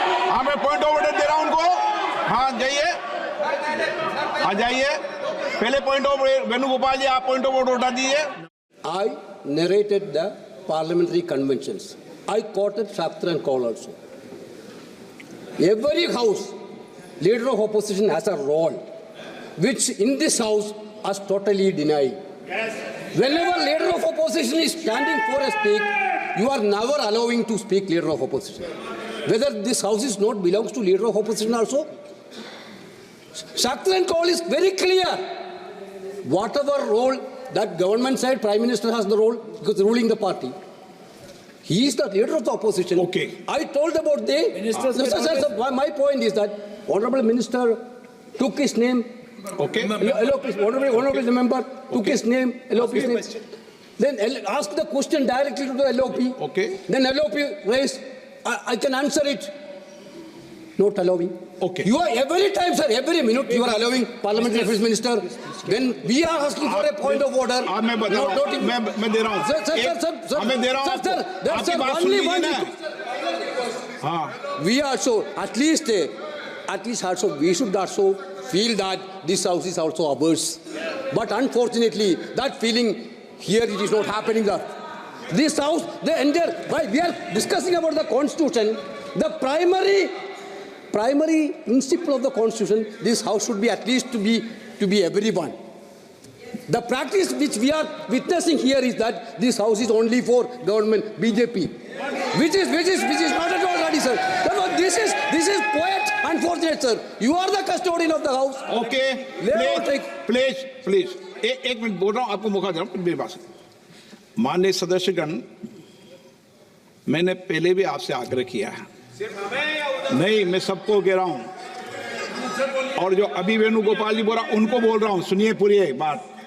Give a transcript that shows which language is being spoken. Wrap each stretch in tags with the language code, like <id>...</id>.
<hi>हाँ, मैं point of order दे रहा हूं उनको। हाँ, जाइए, आ जाइए। पहले पॉइंट ऑफ वेणुगोपाल जी, आप पॉइंट ऑफ ऑर्डर उठा दीजिए।</hi> <en>I narrated the parliamentary conventions. I quoted Shaktra call also. Every house, leader of opposition has a role, which in this house is totally denied. Whenever leader of opposition is standing for a speak, you are never allowing to speak leader of opposition. Whether this house is not belongs to leader of opposition also. Shaktra call is very clear. Whatever role that government side, Prime Minister has the role because ruling the party. He is the leader of the opposition. Okay. I told about the... Sir, my point is that Honorable Minister took his name. Okay. Honorable member took his name, LOP his name. Then ask the question directly to the LOP. Okay. Then LOP raised. I can answer it. Not allowing. Okay. You are every time, sir, every minute you are allowing Parliamentary Affairs Minister. When we are asking for a point of order.</en> <hi>मैं बता रहा हूँ, मैं दे रहा हूँ।</hi> <en>Sir,</en> <hi>मैं दे रहा हूँ आपको। आपकी बात सुन लीजिए ना। हाँ।</hi> <en>We also at least also we should also feel that this house is also ours. But unfortunately, that feeling here it is not happening. This house, the entire, why we are discussing about the constitution, the primary principle of the constitution, this house should be at least to be everyone. The practice which we are witnessing here is that this house is only for government, BJP, which is not at all ready, sir. Therefore, this is quite unfortunate, sir. You are the custodian of the house. Okay. Please.</en> <hi>एक minute बोल रहा हूँ, आपको मौका दे रहा हूँ मेरी बात सुनो। माननीय सदस्यगण, मैंने पहले भी आपसे आग्रह किया है। नहीं, मैं सबको कह रहा हूँ। और जो अभी वेणुगोपाल जी बोल रहा उनको बोल रहा हूँ, सुनिए पूरी एक बात।</hi>